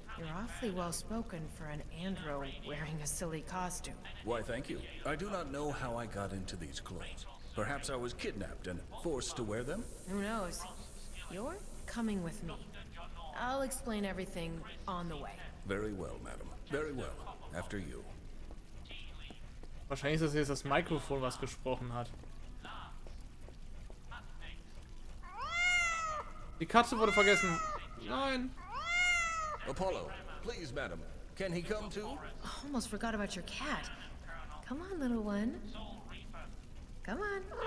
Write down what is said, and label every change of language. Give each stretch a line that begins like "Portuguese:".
English: You're awfully well spoken for an andro wearing a silly costume. Why, thank you. I do not know how I got into these clothes. Perhaps I was kidnapped and forced to wear them? Who knows? You're coming with me. I'll explain everything on the way. Very well, madam. Very well. After you.
German: Wahrscheinlich ist das jetzt das Mikrofon, was gesprochen hat. Die Katze wurde vergessen. Nein.
English: Apollo, please, madam. Can he come too? Almost forgot about your cat. Come on, little one. Come on.